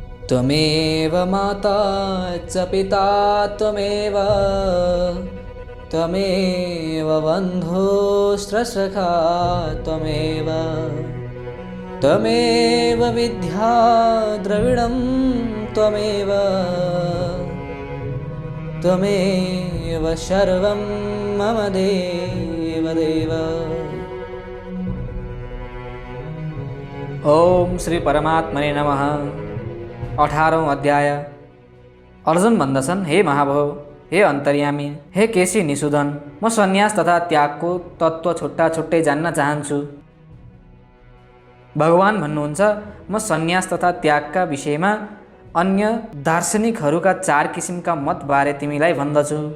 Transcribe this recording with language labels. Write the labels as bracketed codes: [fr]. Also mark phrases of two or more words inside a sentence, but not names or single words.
[sa] त्वमेव माता च पिता त्वमेव त्वमेव बन्धुश्च त्वमेव त्वमेव विद्या द्रविणं त्वमेव त्वमेव सर्वं मम देवदेव। ओम श्री परमात्मने नमः। [ne] 18औं अध्याय। अर्जुन भन्दछन्, हे महाभाव, हे अन्तर्यामी, हे केशी निषुधन, म सन्यास तथा त्यागको तत्त्व छुट्टा छुट्टै जान्न चाहन्छु। भगवान भन्नुहुन्छ, म सन्यास तथा त्यागका विषयमा अन्य दार्शनिकहरूका 4 किसिमका मतबारे तिमीलाई भन्दछु।